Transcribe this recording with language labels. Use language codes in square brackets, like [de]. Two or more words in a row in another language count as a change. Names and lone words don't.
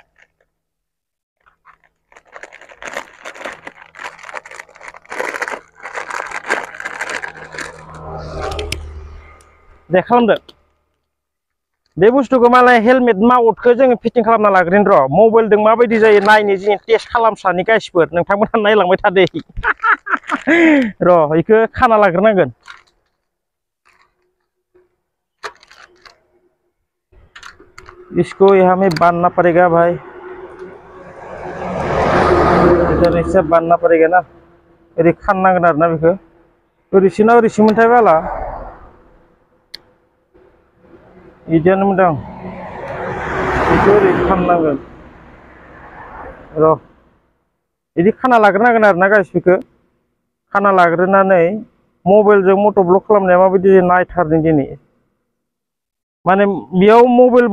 [brx] दे खालामदो बे बुस्थुखौ मालाय हेलमेट माउथखौ जोङो फिटिं खालामना लाग्रोन र' मबाइलजों माबायदि जायो नायनो जों टेस्ट खालामसानि गाइसफोर नोंथांमोनहा नायलांबाय थादो र' बेखौ खाना लाग्रोनांगोन [hi] इसको यहाँ में बांधना पड़ेगा भाई इधर इससे बांधना पड़ेगा ना [brx] ओरै खाननांगोन आरोना बेखौ ओरैसोना ओरैसोमोनथाय बाला इदियानो मोनदां बेखौ ओरै खाननांगोन र' बिदि खाना लाग्रोनांगोन आरोना गाइस बेखौ खाना लाग्रोनानै मबाइलजों [en] moto vlog [brx] खालामनाया माबायदि नायथारदों दिनै माने बेयाव मबाइलबो